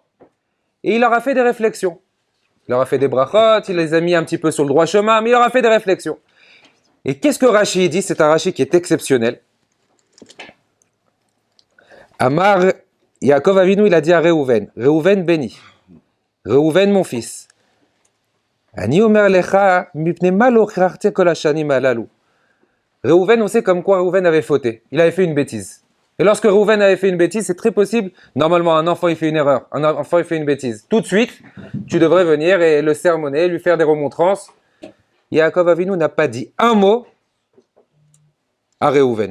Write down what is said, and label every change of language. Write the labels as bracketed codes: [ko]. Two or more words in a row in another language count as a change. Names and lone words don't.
[fr] Et il leur a fait des réflexions. Il leur a fait des brachot, il les a mis un petit peu sur le droit chemin, mais il leur a fait des réflexions. Et qu'est-ce que Rashi dit? C'est un Rashi qui est exceptionnel. [he] אמר, יעקב אבינו, [fr] il a dit à Reuven, Reuven béni, Reuven mon fils, [he] אני אומר לך מפני מה לא הוכחתי כל השנים הללו. [fr] Reuven, on sait comme quoi Reuven avait fauté, il avait fait une bêtise. Et lorsque Reuven avait fait une bêtise, c'est très possible, normalement un enfant il fait une erreur, un enfant il fait une bêtise. Tout de suite, tu devrais venir et le sermonner, lui faire des remontrances. Yaakov Avinu n'a pas dit un mot à Reuven.